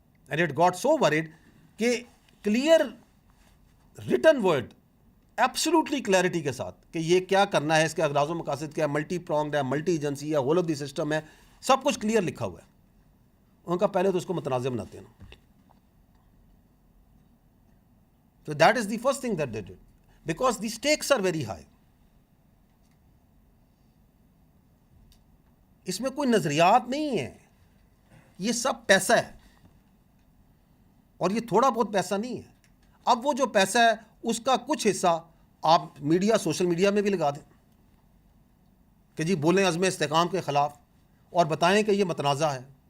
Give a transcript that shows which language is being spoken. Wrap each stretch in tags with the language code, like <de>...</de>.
<en>and it got so word</en> <ur>کہ clear written word, absolutely clarity کے ساتھ کہ یہ کیا کرنا ہے, اس کے اغراض و مقاصد کیا ہے, ملٹی پرونگڈ ہے, ملٹی ایجنسی ہے, ہول آف دی سسٹم ہے, سب کچھ کلیئر لکھا ہوا ہے. ان کا پہلے تو اس کو متنازع بناتے ہیں نا.</ur> <en>So that is the first thing that they did, because the stakes are very high.</en> <ur>اس میں کوئی نظریات نہیں ہے, یہ سب پیسہ ہے, اور یہ تھوڑا بہت پیسہ نہیں ہے. اب وہ جو پیسہ ہے اس کا کچھ حصہ آپ میڈیا, سوشل میڈیا میں بھی لگا دیں کہ جی بولیں عزم استحکام کے خلاف, اور بتائیں کہ یہ متنازع ہے.</ur>